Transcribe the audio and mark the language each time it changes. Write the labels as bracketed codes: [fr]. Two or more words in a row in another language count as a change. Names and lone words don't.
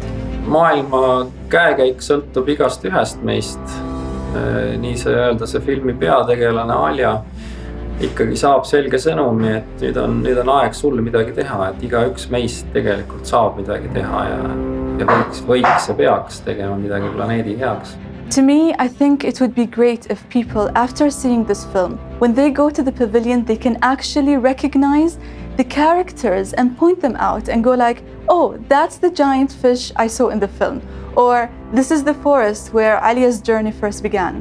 [et] Maailma käekäik sõltub igast ühest meist. Nii see öelda, see filmi peategelane Alja ikkagi saab selge sõnumi, et nüüd on aeg sul midagi teha, et igaüks meist tegelikult saab midagi teha ja võiks ja peaks tegema midagi planeedi heaks. [en] To me, I think it would be great if people, after seeing this film, when they go to the pavilion, they can actually recognize the characters and point them out and go like, oh, that's the giant fish I saw in the film. Or this is the forest where Alia's journey first began.